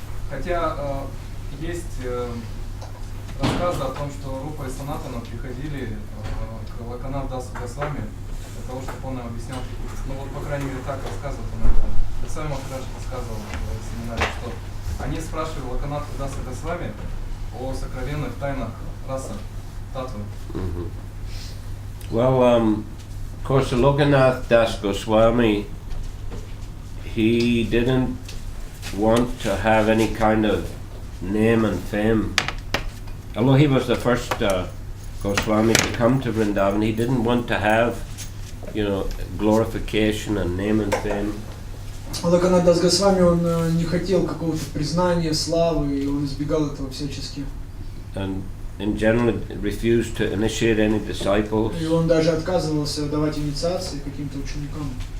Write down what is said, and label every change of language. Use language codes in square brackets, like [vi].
[ru] Хотя есть рассказы о том, что Рупа и Санатана приходили к Локанат Дасу Госвами для того, чтобы он им объяснял какие-то... Ну вот, по крайней мере, так рассказывает он это. Госвами Махарадж рассказывал в семинаре, что они спрашивали Локанат Даса Госвами о сокровенных тайнах раса Татвы. [en] Well, of course, Lokanath Das Goswami, he didn't want to have any kind of name and fame. Although he was the first Goswami to come to Vrindavan, he didn't want to have, glorification and name and fame. [ru] Локанат Дас Госвами, он не хотел какого-то признания, славы, и он избегал этого всячески. [en] And in general refused to initiate any disciples. [ru] И он даже отказывался давать инициации каким-то ученикам.